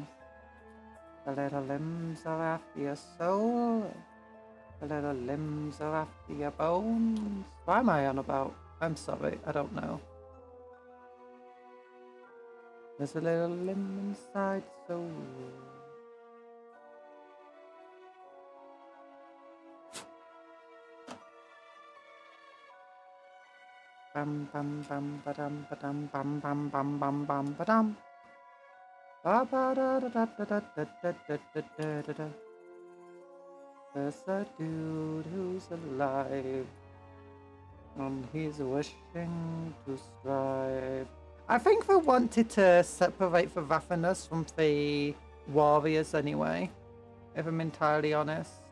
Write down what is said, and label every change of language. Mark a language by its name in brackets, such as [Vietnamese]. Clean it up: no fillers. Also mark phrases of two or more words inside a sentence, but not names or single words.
[English] The little limbs are after your soul. The little limbs are after your bones. Why am I on about? I'm sorry, I don't know. There's a little limb inside soul. Bam bam bam ba-dum ba-dum bam bam bam bam bam ba-dum. Ba-ba-da-da-da-da-da-da-da-da-da. There's a dude who's alive, and he's wishing to strive. I think they wanted to separate the Rathanus from the warriors anyway, if I'm entirely honest.